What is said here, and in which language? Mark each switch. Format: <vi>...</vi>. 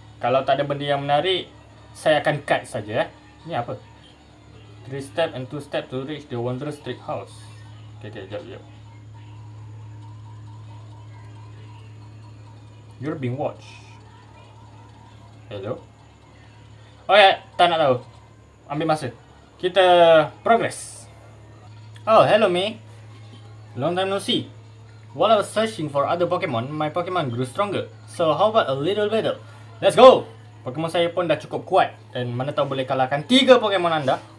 <ms>Kalau tak ada benda yang menarik, saya akan cut saja Ni apa?</ms> <en>3 step and 2 step to reach the wondrous trick house.</en> <ms>Okay, jap.</ms> <en>You're being watched. Hello?</en> <ms>Oh ya, tak nak tahu. Ambil masa.</ms> <en>Kita progress. Oh, hello me. Long time no see. While I was searching for other Pokemon, my Pokemon grew stronger. So how about a little battle? Let's go!</en> <ms>Pokemon saya pun dah cukup kuat. Dan mana tahu boleh kalahkan 3 Pokemon anda.</ms>